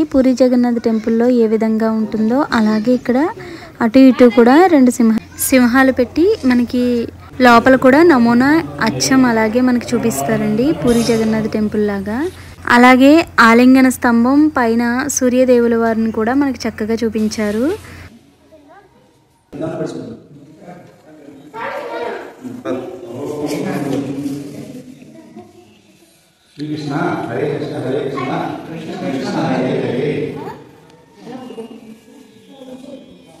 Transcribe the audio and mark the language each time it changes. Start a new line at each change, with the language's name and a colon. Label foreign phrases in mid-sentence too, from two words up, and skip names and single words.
Telugu: పూరి జగన్నాథ్ టెంపుల్లో ఏ విధంగా ఉంటుందో అలాగే ఇక్కడ అటు ఇటు కూడా 2 సింహాలు పెట్టి మనకి లోపల కూడా నమూనా అచ్చం అలాగే మనకి చూపిస్తారండి పూరి జగన్నాథ్ టెంపుల్ లాగా. అలాగే ఆలింగన స్తంభం పైన సూర్యదేవుల వారిని కూడా మనకి చక్కగా చూపించారు.
Sanskrit: श्री कृष्ण हरे कृष्ण कृष्ण कृष्ण हरे हरे।